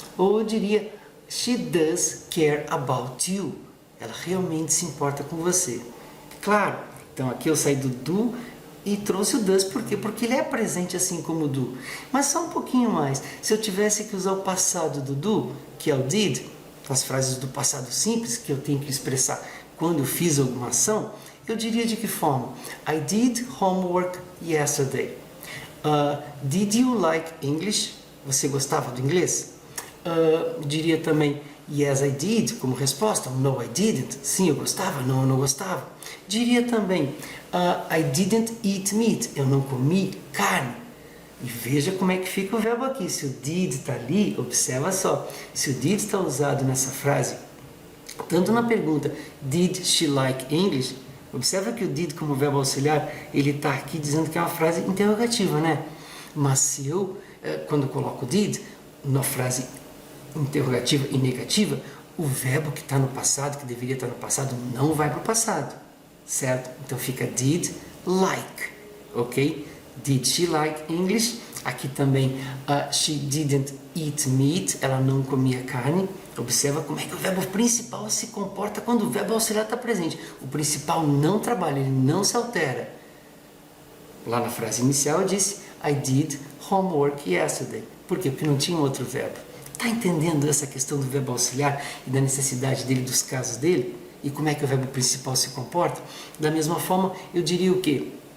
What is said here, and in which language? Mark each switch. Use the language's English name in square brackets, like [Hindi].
[Portuguese] Ou eu diria [English] she does care about you. [Portuguese] Ela realmente se importa com você. Claro, então aqui eu saí do do e trouxe o does. Por quê? Porque ele é presente assim como o do. Mas só um pouquinho mais. Se eu tivesse que usar o passado do do, que é o did, as frases do passado simples, que eu tenho que expressar quando eu fiz alguma ação, eu diria de que forma? [English] I did homework yesterday. Did you like English? [Portuguese] Você gostava do inglês? Diria também [English] yes, I did, [Portuguese] como resposta. [English] No, I didn't. [Portuguese] Sim, eu gostava. Não, eu não gostava. Diria também [English] I didn't eat meat. [Portuguese] Eu não comi carne. E veja como é que fica o verbo aqui. Se o did está ali, observa só. Se o did está usado nessa frase, tanto na pergunta [English] did she like English, [Portuguese] observa que o did como verbo auxiliar, ele está aqui dizendo que é uma frase interrogativa, né? Mas se eu, quando eu coloco did, na frase interrogativa e negativa, o verbo que está no passado, que deveria estar no passado, não vai para o passado. certo? Então fica did like, ok? [English] Did she like English? [Portuguese] Aqui também, [English] she didn't eat meat, [Portuguese] ela não comia carne. Observa como é que o verbo principal se comporta quando o verbo auxiliar está presente. O principal não trabalha, ele não se altera. Lá na frase inicial eu disse, [English] I did homework yesterday. [Portuguese] Por quê? Porque não tinha outro verbo. Está entendendo essa questão do verbo auxiliar e da necessidade dele, dos casos dele? E como é que o verbo principal se comporta? Da mesma forma, eu diria o quê?